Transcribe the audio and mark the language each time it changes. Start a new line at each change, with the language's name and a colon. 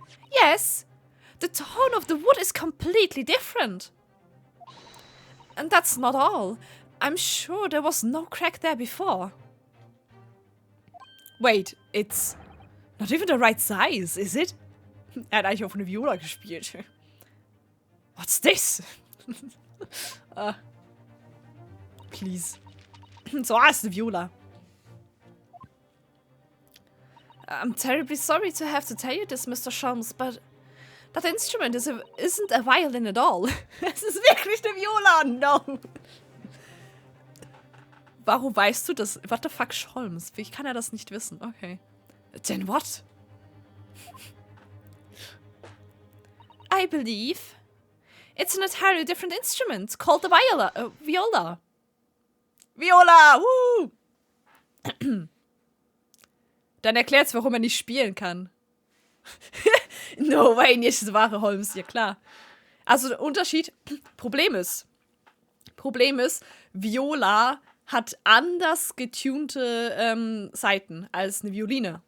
English: Yes, the tone of the wood is completely different. And that's not all. I'm sure there was no crack there before. Wait, it's not even the right size, is it?
German: Er hat eigentlich auf eine Viola gespielt.
English: What's this?
German: Please. So heißt eine Viola.
English: I'm terribly sorry to have to tell you this, Mr. Sholmes, but that instrument isn't a violin at all.
German: Es ist wirklich eine Viola, no. Warum weißt du das?
English: What the fuck, Sholmes?
German: Wie kann er das nicht wissen?
English: Okay. Then what? I believe it's an entirely different instrument called the viola. Viola! Woo!
German: Dann erklärt's, warum er nicht spielen kann.
English: No way,
German: nicht das wahre Holmes, ja klar. Also der Unterschied, Problem ist, Viola hat anders getunte Saiten als eine Violine.